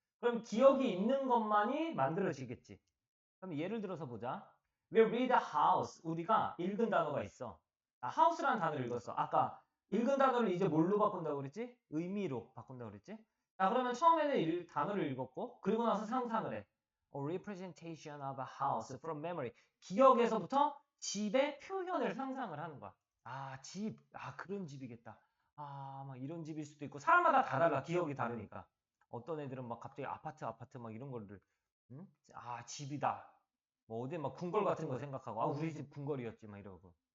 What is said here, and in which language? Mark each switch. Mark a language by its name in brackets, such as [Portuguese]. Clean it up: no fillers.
[Korean] 그럼 기억이 있는 것만이 만들어지겠지. 그럼 예를 들어서 보자. [English] We read a house. [Korean] 우리가 읽은 단어가 있어. 아, house라는 단어를 읽었어. 아까 읽은 단어를 이제 뭘로 바꾼다고 그랬지? 의미로 바꾼다고 그랬지? 자, 그러면 처음에는 단어를 읽었고 그리고 나서 상상을 해. [English] A representation of a house from memory. [Korean] 기억에서부터 집의 표현을 상상을 하는 거야. 아, 집. 아, 그런 집이겠다. 아, 막 이런 집일 수도 있고 사람마다 다 달라. 기억이 다르니까. 어떤 애들은 막 갑자기 아파트 막 이런 거를 응? 아, 집이다. 뭐 어디 막 궁궐 같은 거 생각하고 아, 우리 집 궁궐이었지 막 이러고.